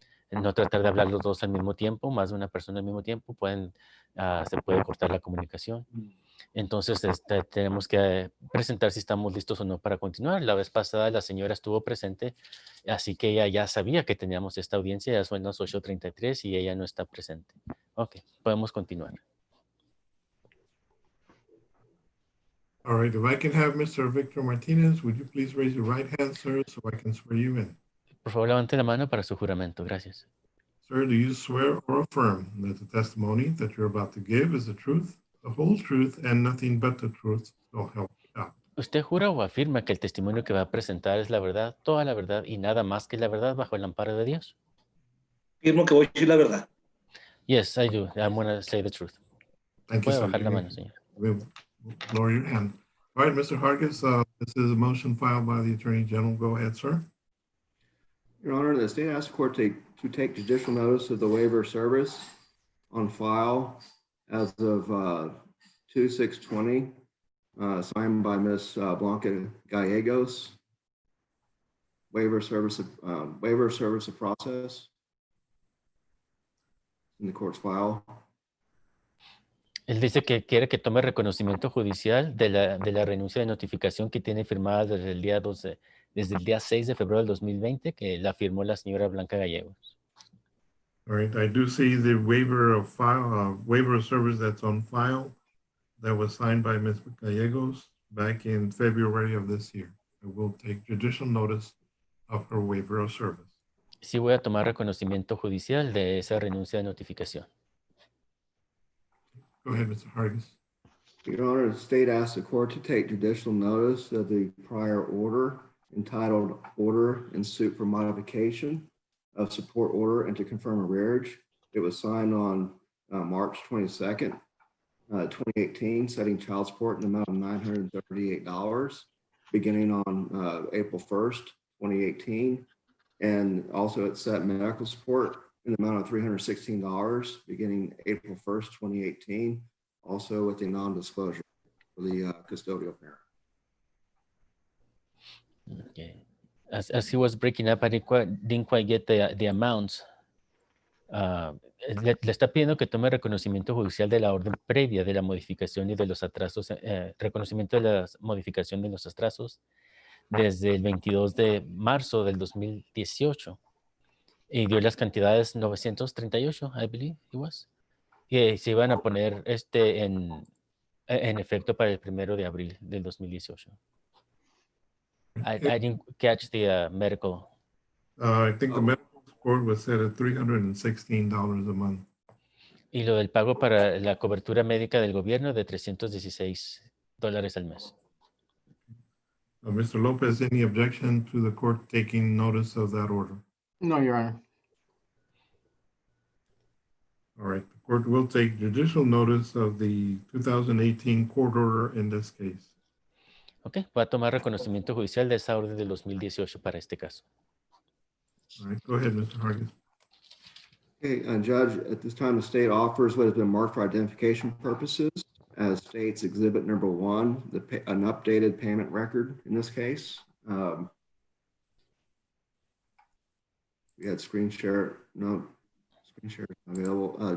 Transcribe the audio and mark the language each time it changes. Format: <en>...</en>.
<es>No tratar de hablar los dos al mismo tiempo, más de una persona al mismo tiempo, se puede cortar la comunicación. Entonces tenemos que presentar si estamos listos o no para continuar. La vez pasada la señora estuvo presente, así que ella ya sabía que teníamos esta audiencia, ya son las 8:33 y ella no está presente. Ok, podemos continuar.</es> <en>All right, if I can have Mr. Victor Martinez, would you please raise your right hand, sir, so I can swear you in?</en> <es>Por favor, levante la mano para su juramento. Gracias.</es> <en>Sir, do you swear or affirm that the testimony that you're about to give is the truth, the whole truth, and nothing but the truth, so help God?</en> <es>¿Usted jura o afirma que el testimonio que va a presentar es la verdad, toda la verdad y nada más que la verdad bajo el amparo de Dios? Afirmo que voy a decir la verdad.</es> <en>Yes, I do. I'm going to say the truth. Thank you,</en> <es>Puede</es> <en>sir.</en> <es>bajar la mano, señor.</es> <en>Lower your hand. All right, Mr. Hargis, this is a motion filed by the Attorney General. Go ahead, sir. Your Honor, the state asks the court to take judicial notice of the waiver of service on file as of 2/6/20, signed by Ms. Blanca Gallegos. Waiver of service of process in the court's file.</en> <es>Él dice que quiere que tome reconocimiento judicial de la renuncia de notificación que tiene firmada desde el día 6 de febrero del 2020, que la firmó la señora Blanca Gallegos.</es> <en>All right, I do see the waiver of waiver of service that's on file that was signed by Ms. Gallegos back in February of this year. I will take judicial notice of her waiver of service.</en> <es>Sí voy a tomar reconocimiento judicial de esa renuncia de notificación.</es> <en>Go ahead, Mr. Hargis. Your Honor, the state asks the court to take judicial notice of the prior order entitled Order in Suit for Modification of Support Order and to confirm arrearage. It was signed on March 22nd, 2018, setting child support in the amount of $938, beginning on April 1st, 2018. And also it set medical support in the amount of $316, beginning April 1st, 2018, also with a non-disclosure for the custodial parent. Okay. As he was breaking up, I didn't quite get the amounts.</en> <es>Le está pidiendo que tome reconocimiento judicial de la orden previa de la modificación y de los atrasos, reconocimiento de la modificación de los atrasos desde el 22 de marzo del 2018 y dio las cantidades 938,</es> <en>I believe it was,</en> <es>y se iban a poner en efecto para el 1 de abril del 2018.</es> <en>I didn't catch the medical. I think the medical support was set at $316 a month.</en> <es>Y lo del pago para la cobertura médica del gobierno de $316 al mes.</es> <en>Mr. Lopez, any objection to the court taking notice of that order? No, Your Honor. All right, the court will take judicial notice of the 2018 court order in this case.</en> <es>Ok, va a tomar reconocimiento judicial de esa orden del 2018 para este caso.</es> <en>All right, go ahead, Mr. Hargis. Okay, Judge, at this time, the state offers what has been marked for identification purposes as state's exhibit number 1, an updated payment record in this case. We had screen share, no, screen share available.</en>